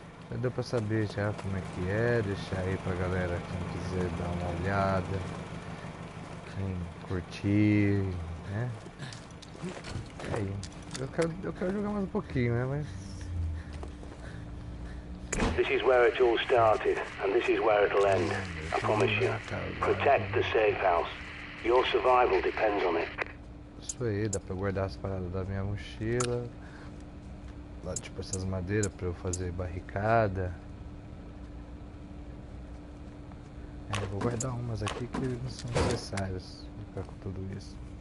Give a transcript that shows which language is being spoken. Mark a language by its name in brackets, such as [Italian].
[Portuguese] Já deu pra saber já como é que é, deixar aí pra galera quem quiser dar uma olhada, quem curtir, né? É aí. Eu quero jogar mais um pouquinho, né? Mas [English] This is where it all started, and this is where it'll end. I promise you. Protect the safe house. Your survival depends on it. [Portuguese] Isso aí, dá pra guardar as paradas da minha mochila. Lá, tipo essas madeiras pra eu fazer barricada. Eu vou guardar umas aqui que não são necessárias pra com tudo isso.